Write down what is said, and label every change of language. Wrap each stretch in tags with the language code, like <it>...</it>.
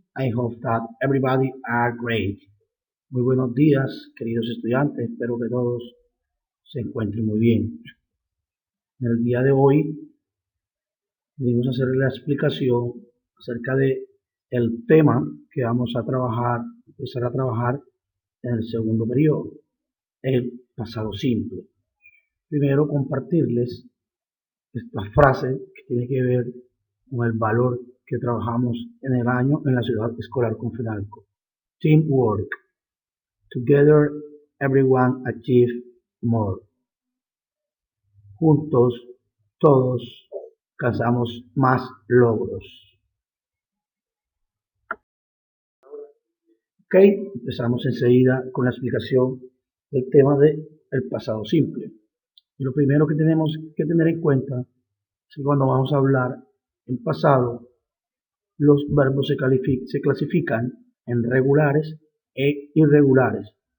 <en>I hope that everybody are great.</en> <es>Muy buenos días, queridos estudiantes. Espero que todos se encuentren muy bien. En el día de hoy venimos a hacer la explicación acerca de el tema que vamos a empezar a trabajar en el segundo periodo, el pasado simple. Primero compartirles esta frase que tiene que ver con el valor que trabajamos en el año en la ciudad escolar Confinalco.</es> <en>Teamwork. Together, everyone achieve more.</en> <es>Juntos, todos alcanzamos más logros. Ok, empezamos enseguida con la explicación del tema del pasado simple. Y lo primero que tenemos que tener en cuenta es que cuando vamos a hablar en pasado, los verbos se clasifican en regulares e irregulares.</es>